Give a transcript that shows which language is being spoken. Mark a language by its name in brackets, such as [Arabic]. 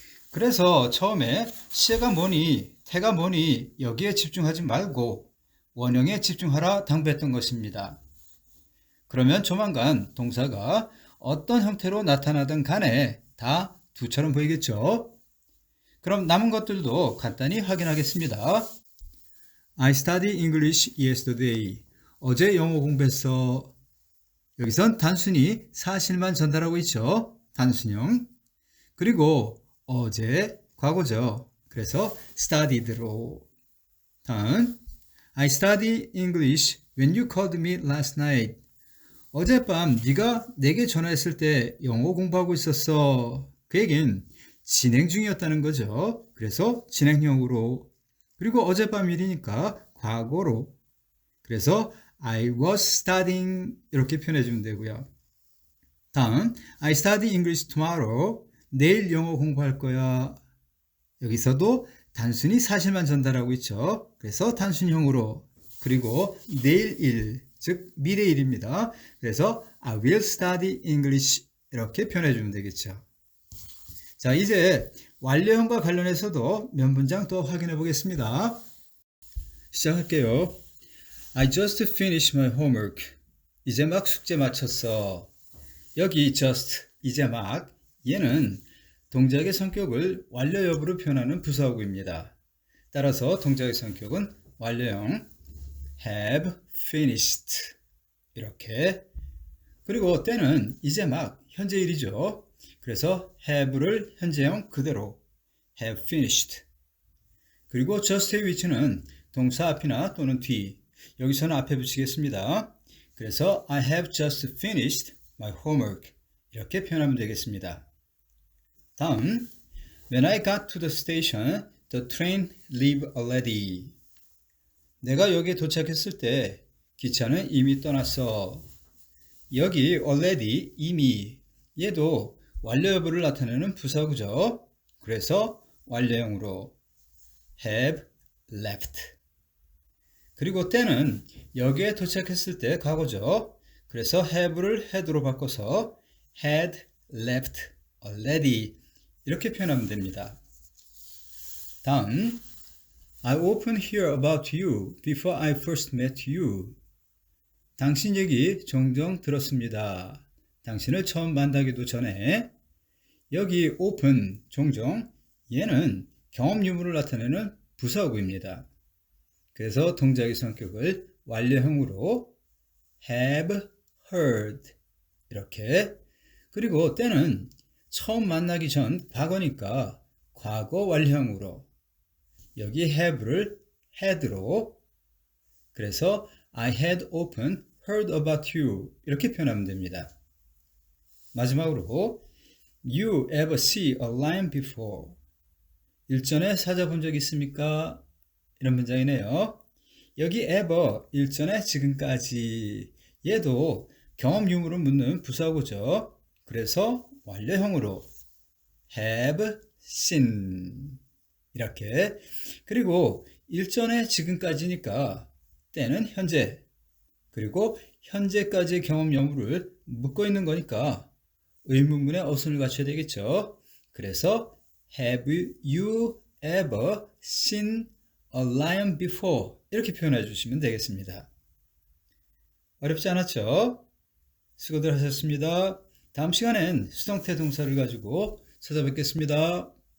[Korean] 그래서 처음에 시가 뭐니, 태가 뭐니 여기에 집중하지 말고 원형에 집중하라 당부했던 것입니다. 그러면 조만간 동사가 어떤 형태로 나타나든 간에 다 두처럼 보이겠죠? 그럼 남은 것들도 간단히 확인하겠습니다. [English] I studied English yesterday. [Korean] 어제 영어 공부했어. 여기선 단순히 사실만 전달하고 있죠. 단순형. 그리고 어제 과거죠. 그래서 studied로. 다음 [English] I studied English when you called me last night. [Korean] 어젯밤 네가 내게 전화했을 때 영어 공부하고 있었어. 그 얘기는 진행 중이었다는 거죠. 그래서 진행형으로. 그리고 어젯밤 일이니까 과거로. 그래서 [English] I was studying [Korean] 이렇게 표현해 주면 되고요. 다음 [English] I study English tomorrow. [Korean] 내일 영어 공부할 거야. 여기서도 단순히 사실만 전달하고 있죠. 그래서 단순형으로. 그리고 내일 일, 즉 미래 일입니다. 그래서 [English] I will study English [Korean] 이렇게 표현해 주면 되겠죠. 자, 이제 완료형과 관련해서도 몇 문장 더 확인해 보겠습니다. 시작할게요. [English] I just finished my homework. [Korean] 이제 막 숙제 마쳤어. 여기 just, 이제 막, 얘는 동작의 성격을 완료 여부로 표현하는 부사어구입니다. 따라서 동작의 성격은 완료형 [English] have finished [Korean] 이렇게. 그리고 때는 이제 막 현재 일이죠. 그래서 have를 현재형 그대로 [English] have finished. [Korean] 그리고 just의 위치는 동사 앞이나 또는 뒤. 여기서는 앞에 붙이겠습니다. 그래서 [English] I have just finished my homework [Korean] 이렇게 표현하면 되겠습니다. 다음 [English] When I got to the station, the train leave already. [Korean] 내가 여기에 도착했을 때 기차는 이미 떠났어. 여기 already, 이미 얘도 완료 여부를 나타내는 부사구죠. 그래서 완료형으로 [English] have left. [Korean] 그리고 때는 여기에 도착했을 때 과거죠. 그래서 have를 had로 바꿔서 [English] had left already [Korean] 이렇게 표현하면 됩니다. 다음 [English] I often hear about you before I first met you. [Korean] 당신 얘기 종종 들었습니다. 당신을 처음 만나기도 전에. 여기 often, 종종, 얘는 경험 유무를 나타내는 부사어구입니다. 그래서 동작의 성격을 완료형으로 [English] have heard [Korean] 이렇게. 그리고 때는 처음 만나기 전 과거니까 과거 완료형으로. 여기 have를 had로. 그래서 [English] I had often heard about you [Korean] 이렇게 표현하면 됩니다. 마지막으로 [English] You ever see a lion before? [Korean] 일전에 사자 본 적 있습니까? 이런 문장이네요. 여기 ever, 일전에 지금까지. 얘도 경험 유무를 묻는 부사구죠. 그래서 완료형으로 [English] have seen [Korean] 이렇게. 그리고 일전에 지금까지니까 때는 현재. 그리고 현재까지의 경험 유무를 묻고 있는 거니까 의문문에 어순을 갖춰야 되겠죠. 그래서 [English] Have you ever seen a lion before? [Korean] 이렇게 표현해 주시면 되겠습니다. 어렵지 않았죠? 수고들 하셨습니다. 다음 시간엔 수동태 동사를 가지고 찾아뵙겠습니다.